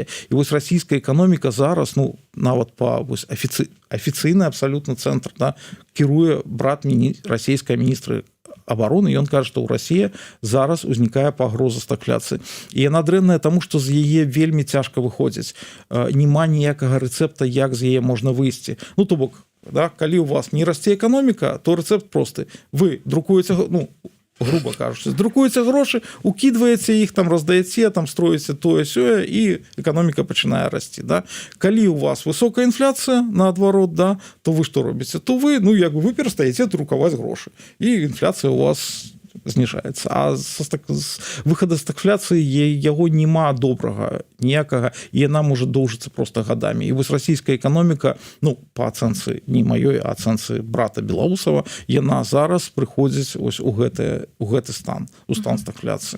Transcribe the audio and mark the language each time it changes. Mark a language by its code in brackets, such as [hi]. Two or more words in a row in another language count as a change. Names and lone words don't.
[be] І вось расійская эканоміка зараз, ну нават па афіцыйны абсалютна цэнтр, да, кіруе брат расійская міністра обороны, ён кажа, што ў Расіі зараз узнікае пагроза стагфляцыі. І яна дрэнная таму, што з яе вельмі цяжка выходзіць. Няма ніякага рэцэпта, як з яе можна выйсці. Ну то бок, да, калі у вас не расце эканоміка, то рэцэпт просты. Вы друкуеце, [uk] ну грубо кажучи, друкуються гроші, укидваєте їх, там роздаєте, там строїться тое-сьое, і економіка починає рости. Да? Коли у вас висока інфляція, наоборот, да, то ви що робите? То ви, ну, як ви перестаєте друкувати гроші, і інфляція у вас знижаецца. [be] А з выхада з стагфляцыі яго няма добрага ніякага, і яна можа доўжыцца просто гадамі. І вось расійская эканоміка, ну, па ацэнцы не маёй, а ацэнцы брата Белаусава, яна зараз прыходзіць ось у гэты стан, у стан стагфляцыі.